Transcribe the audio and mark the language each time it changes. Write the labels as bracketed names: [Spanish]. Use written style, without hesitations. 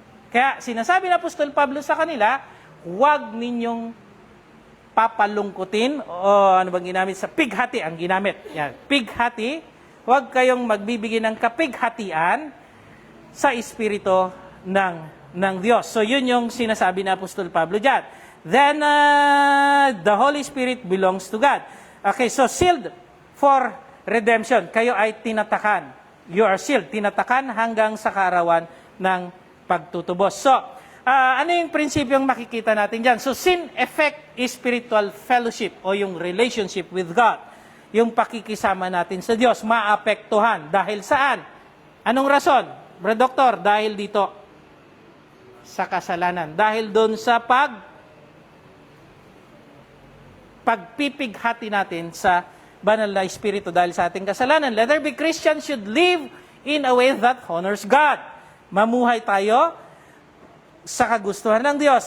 [Filipino] Kaya sinasabi ng Apostol Pablo sa kanila, huwag ninyong papalungkutin o ano bang ginamit sa pighati ang ginamit. Yan, pighati, huwag kayong magbibigay ng kapighatian sa espiritu ng Diyos. So yun yung sinasabi ng Apostol Pablo diyan. [English] Then the Holy Spirit belongs to God. Okay, so sealed for redemption. [Filipino] Kayo ay tinatakan. [English] You are sealed, [Filipino] tinatakan hanggang sa kaarawan ng pagtutubos. So, ano yung prinsipyong makikita natin dyan? [English] So, sin effect is spiritual fellowship o yung relationship with God. [Filipino] Yung pakikisama natin sa Diyos, maapektuhan. Dahil saan? Anong rason? Brad Doktor, dahil dito sa kasalanan. Dahil doon sa pagpipighati natin sa banal na espiritu dahil sa ating kasalanan. [English] Let there be Christians should live in a way that honors God. [Filipino] Mamuhay tayo sa kagustuhan ng Diyos.